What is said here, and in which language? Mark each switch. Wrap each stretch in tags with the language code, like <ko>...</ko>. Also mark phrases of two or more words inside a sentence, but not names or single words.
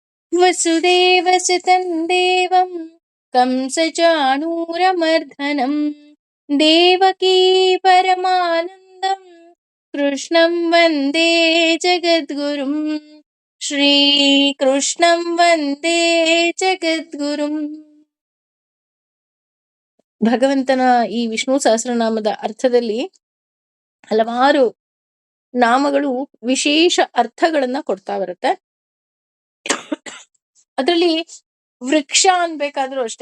<sa>ವಸುದೇವಸುತಂ ದೇವಂ ಕಂಸಚಾಣೂರಮರ್ದನಂ ದೇವಕೀ ಪರಮಾನಂದಂ ಕೃಷ್ಣಂ ವಂದೇ ಜಗದ್ಗುರುಂ. ಶ್ರೀಕೃಷ್ಣಂ ವಂದೇ ಜಗದ್ಗುರುಂ.</sa> <kn>ಭಗವಂತನ ಈ ವಿಷ್ಣು ಸಹಸ್ರನಾಮದ ಅರ್ಥದಲ್ಲಿ ಹಲವಾರು ನಾಮಗಳು ವಿಶೇಷ ಅರ್ಥಗಳನ್ನ ಕೊಡ್ತಾ ಬರುತ್ತೆ. ಅದರಲ್ಲಿ ವೃಕ್ಷ ಅನ್ಬೇಕಾದ್ರೂ ಅಷ್ಟೇ.</kn>